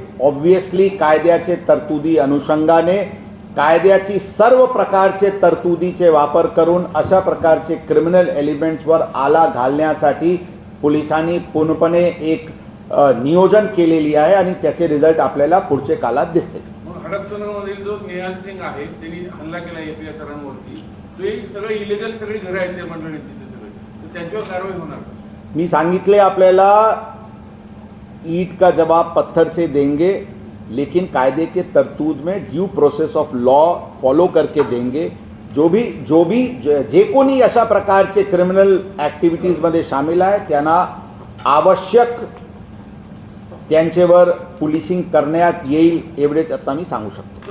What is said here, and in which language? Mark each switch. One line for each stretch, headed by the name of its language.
Marathi: Obviously कायद्याचे तरतुदी अनुषंगाने कायद्याची सर्व प्रकारचे तरतुदीचे वापर करून अशा प्रकारचे क्रिमिनल एलिमेंट्सवर आला घालण्यासाठी पोलिसांनी पूर्णपणे एक नियोजन केलेली आहे आणि त्याचे रिझल्ट आपल्याला पुढच्या काळात दिसतील. हडपसरमधील जो निहाल सिंग आहे त्यांनी हल्ला केला एपीएस सरांवरती, तो एक सगळे इलिगल सगळी घरं आहेत त्या मंडळीची, ते सगळे तर त्यांच्यावर कारवाई होणार? मी सांगितले आपल्याला
Hindi: ईंट का जवाब पत्थर से देंगे, लेकिन कायदे के तरतूद में
English: due process of law
Hindi: follow करके देंगे.
Marathi: जे कोणी अशा प्रकारचे क्रिमिनल ॲक्टिव्हिटीजमध्ये सामील आहे त्यांना आवश्यक त्यांच्यावर पोलिसिंग करण्यात येईल एवढेच आता मी सांगू शकतो.